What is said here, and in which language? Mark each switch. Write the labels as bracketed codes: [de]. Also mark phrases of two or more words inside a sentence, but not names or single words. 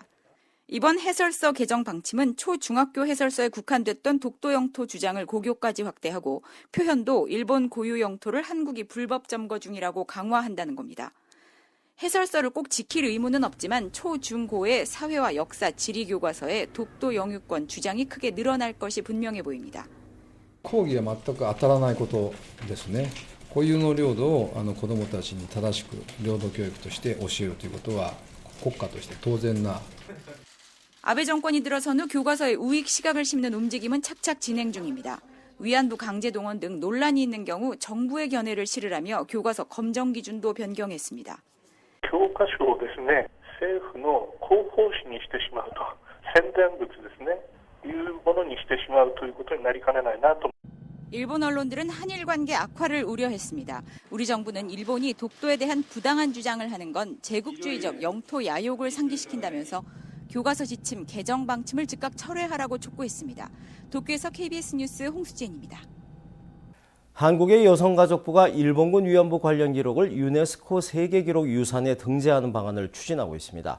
[ko] 이번 해설서 개정 방침은 초중학교 해설서에 국한됐던 독도 영토 주장을 고교까지 확대하고 표현도 일본 고유 영토를 한국이 불법 점거 중이라고 강화한다는 겁니다. 해설서를 꼭 지킬 의무는 없지만 초, 중, 고의 사회와 역사, 지리 교과서에 독도 영유권 주장이 크게 늘어날 것이 분명해 보입니다. [ja] 講義は全く当たらないことですね。固有の領土を子どもたちに正しく領土教育として教えるということは国家として当然な。 [ko] 아베 정권이 들어선 후 교과서에 우익 시각을 심는 움직임은 착착 진행 중입니다. 위안부 강제 동원 등 논란이 있는 경우 정부의 견해를 실으라며 교과서 검정 기준도 변경했습니다. [ja] 教科書をですね、政府の広報誌にしてしまうと、宣伝物ですね、いうものにしてしまうということになりかねないなと。 [ko] 일본 언론들은 한일 관계 악화를 우려했습니다. 우리 정부는 일본이 독도에 대한 부당한 주장을 하는 건 제국주의적 영토 야욕을 상기시킨다면서 교과서 지침 개정 방침을 즉각 철회하라고 촉구했습니다. 도쿄에서 KBS 뉴스 홍수진입니다. 한국의 여성가족부가 일본군 위안부 관련 기록을 유네스코 세계기록 유산에 등재하는 방안을 추진하고 있습니다.